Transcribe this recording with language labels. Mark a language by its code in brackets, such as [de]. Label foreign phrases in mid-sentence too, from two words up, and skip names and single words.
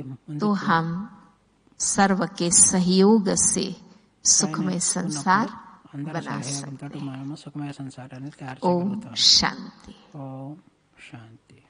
[hi] तो [te] ముందుకు [hi] हम सर्व के सहयोग से सुखमय [te] పైన [hi] संसार [te] ఉన్నప్పుడు అందరి [hi] बना [te] సహాయంతో [hi] सकते हैं। [te] మనము సుఖమయ సంసారాన్ని తయారు [hi] ओम [te] చేయగలుగుతాం. [hi] शांति। [te] ఓం శాంతి.